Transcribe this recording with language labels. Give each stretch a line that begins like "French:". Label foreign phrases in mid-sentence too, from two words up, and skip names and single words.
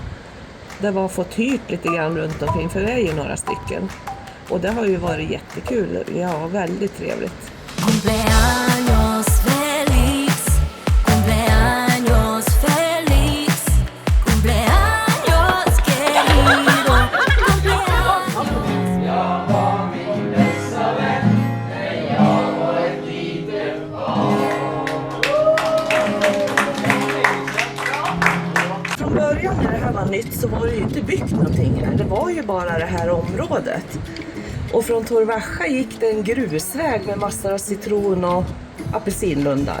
Swedish: Det var fått hyrt lite grann runt omkring, för vi är ju några stycken. Och det har ju varit jättekul. Vi har väldigt trevligt.
Spanish: Cumpleaños feliz, cumpleaños feliz, cumpleaños querido, cumpleaños.
Swedish: Jag var min bästa vän när jag var ett litet barn. Från början när det här var nytt så var det ju inte byggt någonting här. Det var ju bara det här området. Och från Torrevieja gick det en grusväg med massor av citron och apelsinlundar.